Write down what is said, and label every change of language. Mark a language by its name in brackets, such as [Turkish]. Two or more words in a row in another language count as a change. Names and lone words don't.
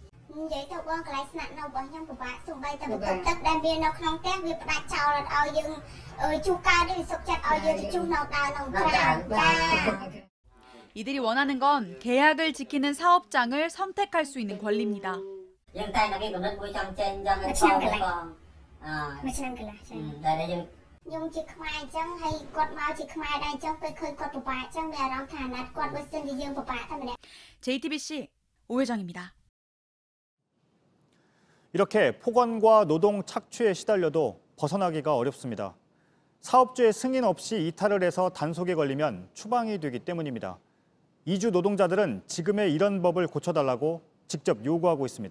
[Khmer] និយាយទៅបងកន្លែងស្នាក់នៅរបស់ខ្ញុំពិបាកសូម្បីតែបន្ទប់ទឹកដែលមាននៅក្នុងផ្ទះវាផ្ដាច់ចោលអត់ឲ្យយើងជូសកើតឬសុខចិត្តឲ្យយើងជូសនៅដើរនៅក្រៅចា [Korean] 이들이 원하는 건 계약을 지키는 사업장을 선택할 수 있는 권리입니다. [Khmer] យើងតែតែគេកំណត់មួយចង់ចេញចង់ឲ្យផងមួយឆ្នាំកន្លះតែយើង ខ្ញុំជាខ្មែរអញ្ចឹងហើយគាត់មកជាខ្មែរដែរអញ្ចឹងពេលឃើញគាត់ពិបាកអញ្ចឹងមានអារម្មណ៍ថាអាណត្តិគាត់បើសិនជាយើងពិបាកតែម្នាក់ [Korean] JTBC 오혜정입니다. 이렇게 폭언과 노동 착취에 시달려도 벗어나기가 어렵습니다. 사업주의 승인 없이 이탈을 해서 단속에 걸리면 추방이 되기 때문입니다. 이주 노동자들은 지금의 이런 법을 고쳐달라고 직접 요구하고 있습니다.